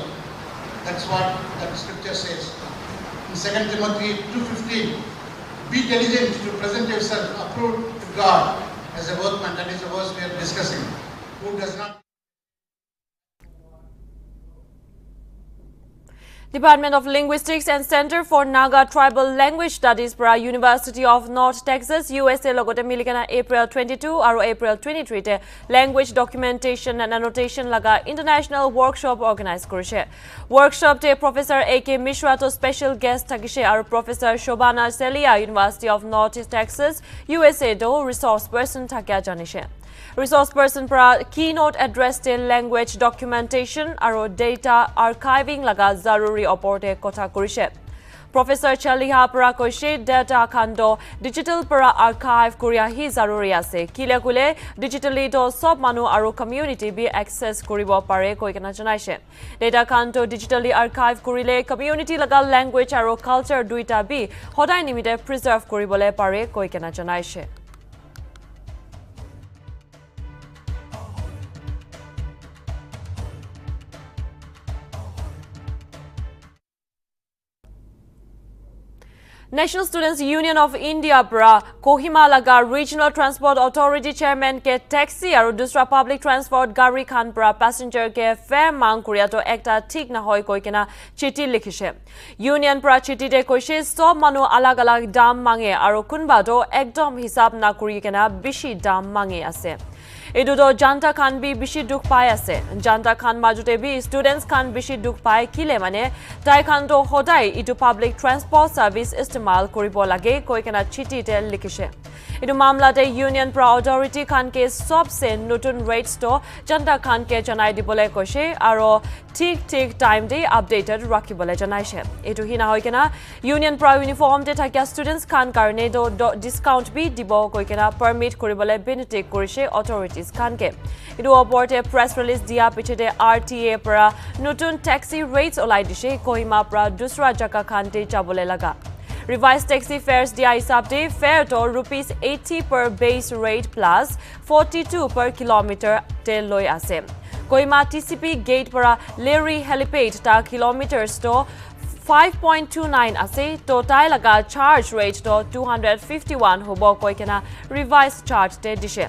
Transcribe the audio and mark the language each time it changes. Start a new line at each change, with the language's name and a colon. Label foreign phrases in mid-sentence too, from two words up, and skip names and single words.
English: That's what that scripture says. In 2 Timothy 2:15, be diligent to present yourself approved to God as a workman. That is the verse we are discussing. Who does not.
Naga Pidgin: Department of Linguistics and Center for Naga Tribal Language Studies para University of North Texas, USA logote milikana April 22 aru April 23 te
English: language documentation and annotation
Naga Pidgin: laga
English: international workshop organize
Naga Pidgin: korise. Workshop te Professor A.K. Mishra to
English: special guest
Naga Pidgin: thakise aru Professor Shobana Celia, University of North Texas, USA do
English: resource person
Naga Pidgin: thakya janishe.
English: Resource person
Naga Pidgin: para
English: keynote address
Naga Pidgin: te
English: language documentation
Naga Pidgin: aru
English: data archiving
Naga Pidgin: laga zaruri oporte kotha korise. Professor Chaliha para koise data khando digital para archive koria hi zaruri ase. Kile kule digitally to sob manu aru community bi access koribo pare koikena janaise. Data khando digitally archive korile community laga language aru culture duita bi hodai nimite preserve koribole pare koikena janaise. National Students Union of India para Kohima laga Regional Transport Authority Chairman ke taxi aru dusra
English: public transport
Naga Pidgin: gari khan para passenger ke fare mang kuria to ekta thik na hoy koi kena chithi likhishe. Union para chithi te koise sob manu alag alag dam mange aru kunba do ekdom hisab na kuri kena bishi dam mange ase. Edu do janta khan bi bishi duk pai ase. Janta khan majute bi students khan bishi duk pai kile mane tai khan do hodai itu
English: public transport service
Naga Pidgin: istemal koribo lage koi kena chithi te likhishe. Edu mamla te union pra authority khan ke sob se notun rates to janta khan ke janai dibole koise aro ঠিক time de updated rakhibole janaise. Etu hina hoy kena union pra uniform te thakya students khan karne do discount bi dibo koi kena permit koribole benefit korise authorities khan ke. Etu oporte
English: press release
Naga Pidgin: dia pichete RTA pra notun
English: taxi rates
Naga Pidgin: olai dishe Kohima pra dusra jaka khan te jabole laga.
English: Revised taxi fares
Naga Pidgin: dia hisab de fare to rupees 80
English: per base rate plus 42 per kilometer
Naga Pidgin: te loi ase. Kohima TCP gate para Leary helipad ta kilometers to 5.29 ase to tai laga
English: charge rate
Naga Pidgin: to 251 hobo koi kena
English: revised charge
Naga Pidgin: te dishe.